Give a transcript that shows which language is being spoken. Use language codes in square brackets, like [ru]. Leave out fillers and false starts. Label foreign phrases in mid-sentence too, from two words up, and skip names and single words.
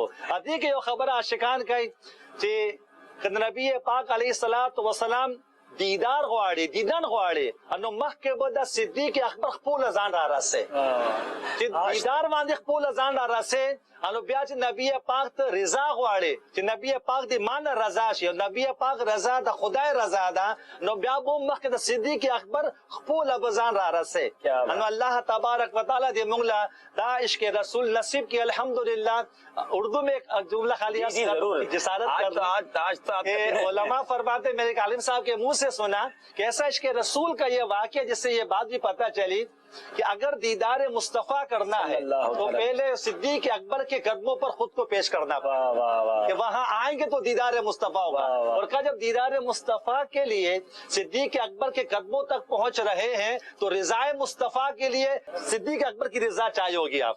[ps] ادي کې یو خبره عاشقان کوي چې نبی پاک [ar] علیہ الصلوۃ والسلام [ps] دیدار غواړي دیدن غواړي نو مخکې به د صدیق اکبر خپل ځان را رسي چې دیدار باندې خپل ځان را رسي انو بیا چې نبی پاک ته رضا غواړي چې نبی پاک دې مان رضا شي نبی پاک رضا د خدای رضا ده نو بیا به مخکې د صدیق اکبر خپل ځان را رسي انو [ar] الله تبارک وتعالى [ps] دې موږ له دا عشق رسول نصیب کی [ur] الحمدللہ اردو میں ایک جملہ خالی جسارت کر علماء فرماتے میرے عالم صاحب کے منہ سے سنا کہ ایسا عشق رسول کا یہ واقعہ جس سے یہ بات بھی پتہ چلی کہ اگر دیدار مصطفیٰ کرنا ہے تو پہلے صدیق اکبر کے قدموں پر خود کو پیش کرنا پڑا کہ وہاں آئیں گے تو دیدار مصطفیٰ ہوگا اور کہا جب دیدار مصطفیٰ کے لیے صدیق اکبر کے قدموں تک پہنچ رہے ہیں تو رضا مصطفیٰ کے لیے صدیق اکبر کی رضا چاہیے ہوگی آپ کو